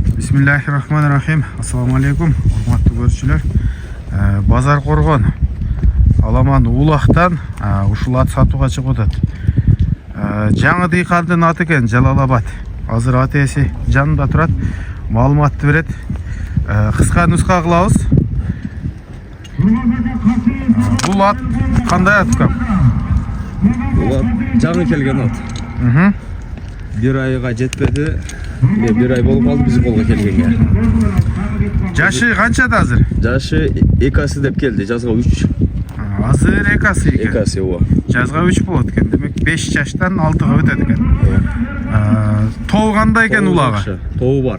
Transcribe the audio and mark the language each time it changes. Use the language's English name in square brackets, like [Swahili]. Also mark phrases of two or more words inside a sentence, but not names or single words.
[Arabic] Bismillahirrahmanirrahim. [Uzbek] Assalamu alaikum. Hurmatli ko'ruvchilar. Bazar Qo'rg'on Alaman Ulaqdan [Kyrgyz] ушул ат сатууга чыгып атат. Жаңы дыйкандын аты экен Жалалабад. Азыр ат ээси жанында турат. Маалыматты берет. Кыска нуска кылабыз. Бул ат кандай ат экен? Бул ат жаңы келген ат. Бир айга жетпеди. Бир ай болуп калды биз колго келгенге. Жашы канчада азыр? Жашы 2 деп келди, жазга 3. Азыр 2 экен. 2 ооба. Жазга 3 болот экен. Демек 5 жаштан 6га өтөт экен. Тоо кандай экен улага? Тоо бар.